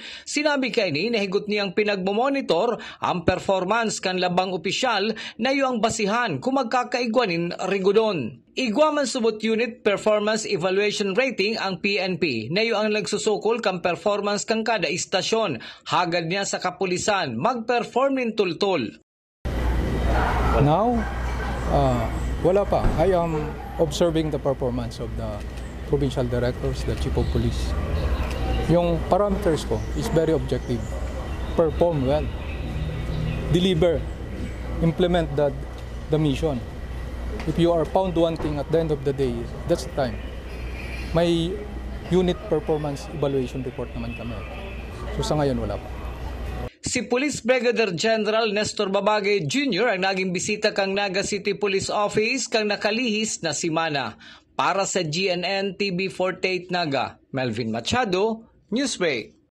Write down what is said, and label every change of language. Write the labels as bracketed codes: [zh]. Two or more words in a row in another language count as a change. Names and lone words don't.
[bik] Sinabi kay ni nahigot niyang pinagmomonitor ang performance kan labang opisyal na iyong basihan kung magkakaigwanin rigodon. Igwaman subot [en] unit performance evaluation rating [bik] ang PNP na ang nagsusukol kang performance kang kada istasyon. Hagad niya sa kapulisan mag-perform in tultol. [tl] Now, wala pa. [en] I am observing the performance of the provincial directors, the chief of police. Yung parameters ko is very objective. Perform well. Deliver. Implement the mission. If you are found wanting at the end of the day, that's the time. [tl] May [en] unit performance evaluation report [tl] naman kami. So sa ngayon wala pa. [bik] Si Police Brigadier General Nestor Babagay Jr. ang naging bisita kang Naga City Police Office kang nakalihis na simana. Para sa GNN TV 48 Naga, Melvin Machado, Newsbreak.